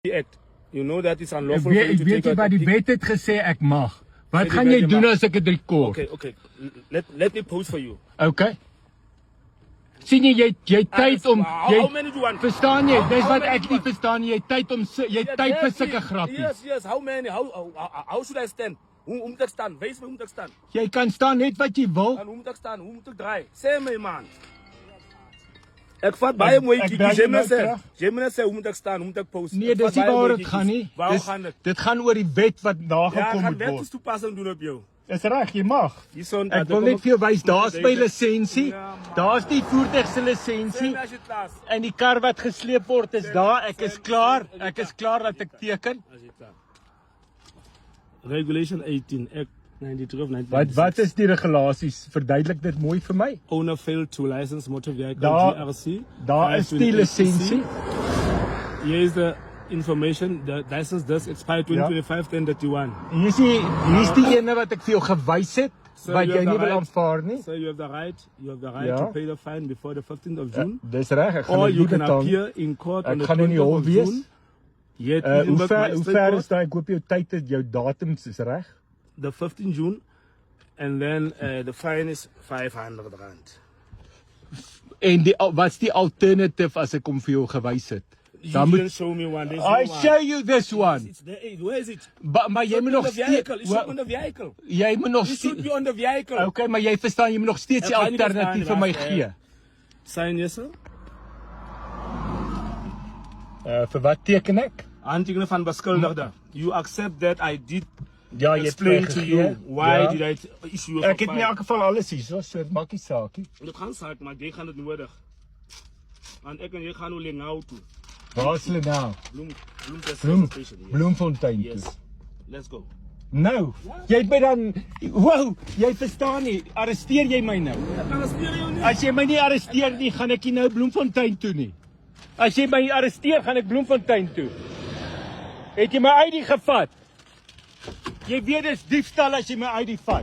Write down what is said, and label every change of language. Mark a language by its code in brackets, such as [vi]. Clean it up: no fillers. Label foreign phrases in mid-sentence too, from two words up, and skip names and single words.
[en] Act. You know that it's unlawful for you to [af] Weet [en] take [af] jy [en] out [af] wat [en] a [af] die [en] pic. [af] wet het gesê ek mag? Wat die gaan wet jy jy doen mag. as ek dit rekord? [en] Okay. Let me pose for you. [af] Okay. Sien jy tyd om [en] How many do you want? [af] verstaan jy? Dis [en] How [af] wat [en] many [af] ek [en] do you [af] nie [en] want? [af] verstaan nie. Jy tyd om jy tyd vir sulke grappies. [en] Yes. How many? How should I stand? [af] Hoe moet ek staan? Wys my hoe moet ek staan? Jy kan staan net wat jy wil. En hoe moet ek staan? Hoe moet ek draai? Sê my man. Ek vat baie mooi ek kiekies. draai Jy jou moet nou terug. sê hoe moet ek staan? Hoe moet ek pose? Nee, Ek vat dis nie baie waar mooi dit gaan nie. kiekies. Waar gaan dit? Dit gaan oor die wet wat Ja, nagekom ek gaan moet word. wetstoepassing doen op jou. Dis reg, jy mag. Hierson, Ek wil net vir jou wys, daar's my lisensie. Ja, man. Daar's die voertuig se Sê lisensie. my as jy klaar is. En die kar wat gesleep word is daar. Ek is klaar. Ek is klaar dat ek teken. As jy klaar. [en] Regulation 18 Act 93 of 1996. [af] Wat is die regulasies? Verduidelik dit mooi vir my. [en] Owner failed to license motor vehicle [af] Daar- GRC. Daar is die lisensie. [en] Here is the information. The license does expire 2025-1031. [af] Hier's die ene wat ek vir jou gewys het [en] So [af] wat [en] you [af] jy [en] have [af] nie [en] the [af] wil [en] right- [af] aanvaar nie. [en] So you have the right [af] Ja. [en] to pay the fine before the 15th of June. [af] Dis reg, ek gaan [en] Or [af] dit [en] you [af] nie [en] can [af] betaal. [en] appear in court on [af] Ek [en] the [af] gaan in die [en] 20th [af] hof [en] of [af] wees. [en] June. Yet, [af] Hoe ver is daai? Ek hoop jou tyd het jou datums is reg. [en] the 15th June, and then the fine is 500 rand. [af] En wat's die alternative as ek hom vir jou gewys het? [en] You [af] Dan [en] didn't [af] moet [en] show me one. There's I no one. show you this one. It's there. Where is it? [af] Maar jy moet nog [en] the vehicle. [af] steeds [en] You should be on the vehicle. [af] jy moet nog [en] You should [af] steeds [en] be on the vehicle. [af] Okay, maar jy verstaan jy moet nog steeds die Ek gaan nie alternatief vir verstaan my nie, gee. wag, [en] Sign yes, sir. [af] Vir wat teken ek? Handtekening van beskuldigde. [en] You accept that I did [af] Ja, jy het [en] explain [af] my [en] to [af] gegee. [en] you why [af] Ja. [en] did I issue a [af] Ek het in elk geval alles hier, so dit maak nie saak nie. Dit gaan saak, maar jy gaan dit nodig. Want ek en jy gaan nou Lengau toe. Waar is hulle nou? [en] Bloem station. Yes. [af] Bloemfontein toe. [en] Yes. Let's go. [af] Nou, jy het my dan wow, jy verstaan nie, arresteer jy my nou? Ek kan arresteer jou nie. As jy my nie arresteer nie, gaan ek nie nou Bloemfontein toe nie. As jy my arresteer, gaan ek Bloemfontein toe. Het jy my ID gevat? Jy weet dis diefstal as jy my ID vat.